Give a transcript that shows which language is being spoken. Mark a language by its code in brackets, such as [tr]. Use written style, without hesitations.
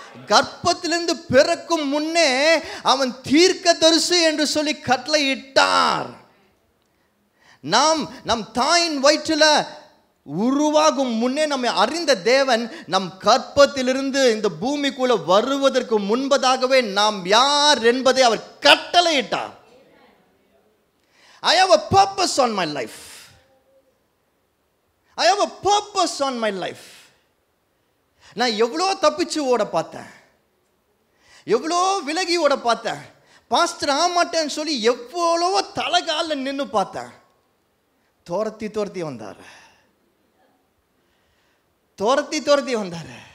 [ta] கர்ப்பத்திலிருந்து பிறக்கும் முன்னே அவன் தீர்க்கதரிசி என்று சொல்லி கட்டளையிட்டார். நம் தாயின் வயிற்றில் உருவாகும் முன்னே நம்மை அறிந்த தேவன் நம் கர்ப்பத்திலிருந்து இந்த பூமிக்குள்ள வருவதற்கு முன்பதாகவே நாம் யார் என்பதை அவர் கட்டளையிட்டார். [en] I have a purpose on my life. I have a purpose on my life. [ta] நான் எவ்வளோ தப்பிச்சு ஓட பார்த்தேன், எவ்வளோ விலகி ஓட பார்த்தேன், பாஸ்டர் ஆமாட்டேன்னு சொல்லி எவ்வளவோ தலைகாலில் நின்று பார்த்தேன். துரத்தி வந்தார், துரத்தி வந்தார்.